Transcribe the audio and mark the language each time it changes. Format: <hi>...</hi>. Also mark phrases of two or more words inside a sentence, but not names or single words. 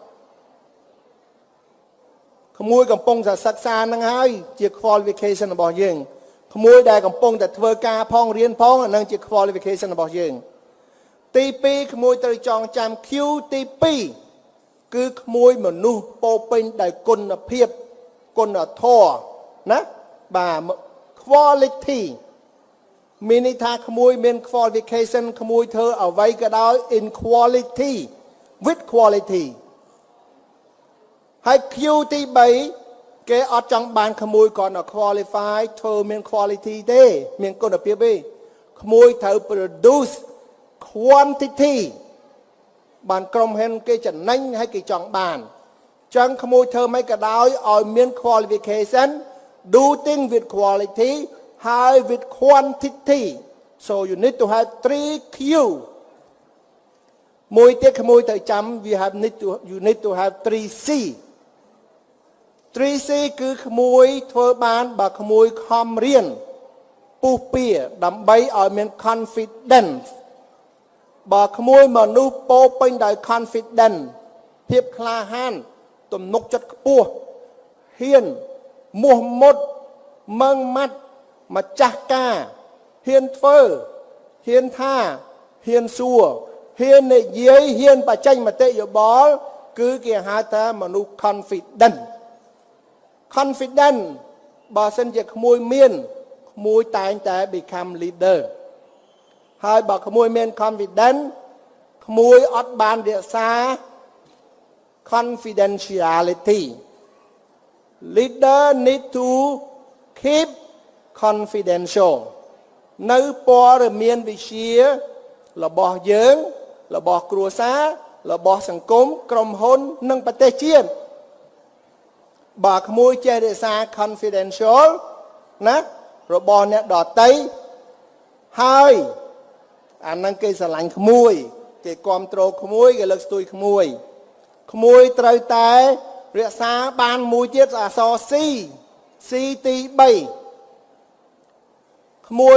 <km>ក្មួយកំពុងតែសិក្សានឹងហើយជា qualification របស់យើងក្មួយដែលកំពុងតែធ្វើការផងរៀនផងអានឹងជា qualification របស់យើងទី2ក្មួយត្រូវចងចាំ Q ទី2គឺក្មួយមនុស្សពោពេញដោយគុណភាពគុណធម៌ណាបាទ quality មានន័យថាក្មួយមាន qualification ក្មួយធ្វើអ្វីក៏ដោយ</km> <en>in quality with quality</en> <km>ហើយ Q ទី3គេអត់ចង់បានក្មួយគ្រាន់តែ qualify ធ្វើមាន quality ទេមានគុណភាពទេក្មួយត្រូវ</km> <en>produce quantity</en> <km>បានក្រុមហ៊ុនគេចំណេញហើយគេចង់បានចឹងក្មួយធ្វើមិនក៏ដោយឲ្យមាន qualification</km> <en>do things with quality high with quantity so you need to have 3 Q</en> <km>មួយទៀតក្មួយត្រូវចាំ</km> <en>you need to have 3 C</en> <km>3C គឺក្មួយធ្វើបានបើក្មួយខំរៀនពុះពៀដើម្បីឲ្យ មាន confidence បើក្មួយមនុស្សពោពេញដោយ confidence ភាពក្លាហានទំនុកចិត្តខ្ពស់ហ៊ានមោះមុតម៉ឺងម៉ាត់ម្ចាស់ការហ៊ានធ្វើហ៊ានថាហ៊ានសួរហ៊ាននិយាយហ៊ានបញ្ចេញមតិយោបល់គឺគេហៅថាមនុស្ស confident បើសិនជាក្មួយមានក្មួយតែងតែ</km> <en>become leader</en> <km>ហើយបើក្មួយមាន confident ក្មួយអត់បានរក្សា</km> <en>confidentiality leader need to keep confidential</en> <km>នៅព័ត៌មានវិទ្យារបស់យើងរបស់ គ្រួសាររបស់សង្គមក្រុមហ៊ុននិងប្រទេសជាតិបើក្មួយចេះរក្សា confidential ណារបស់អ្នកដទៃហើយអានឹងគេស្រឡាញ់ក្មួយគេគ្រប់គ្រងក្មួយគេលើកស្ទួយក្មួយត្រូវតែរក្សាបានមួយទៀតអក្សរ C ទី3 ក្មួយ</km>